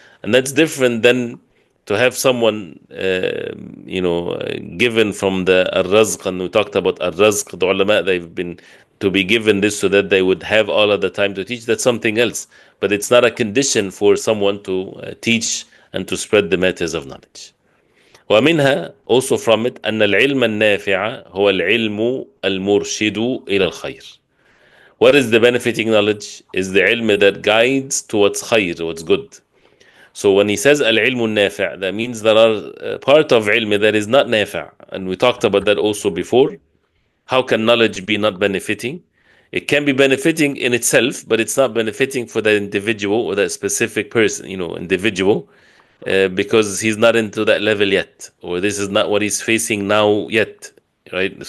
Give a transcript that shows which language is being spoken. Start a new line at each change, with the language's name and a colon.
English: And that's different than to have someone given from the ar-razq. And we talked about ar-razq, the ulama, they've been to be given this so that they would have all of the time to teach. That's something else, but it's not a condition for someone to teach and to spread the matters of knowledge.
Arabic: ومنها,
English: also from it,
Arabic: أن العلم النافع هو العلم المرشد إلى الخير.
English: What is the benefiting knowledge? Is the ilm that guides towards khayr, what's good. So when he says al-ilmu nafi', that means there are part of ilm that is not nafi'. And we talked about that also before. How can knowledge be not benefiting? It can be benefiting in itself, but it's not benefiting for the individual or that specific person, individual, because he's not into that level yet, or this is not what he's facing now yet, right?